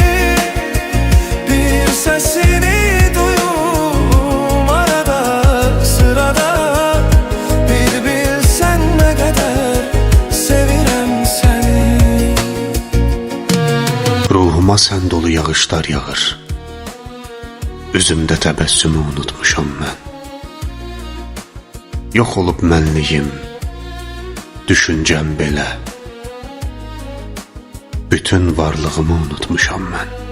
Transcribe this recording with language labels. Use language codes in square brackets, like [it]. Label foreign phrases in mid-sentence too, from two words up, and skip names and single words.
[tr] Bir sesini duyum arada sırada, bir bilsen ne kadar sevirem seni. [az] Ruhuma sen dolu yağışlar yağır, üzümde təbəssümü unutmuşam mən. Yox olub mənliyim, düşüncəm belə, bütün varlığımı unutmuşam mən.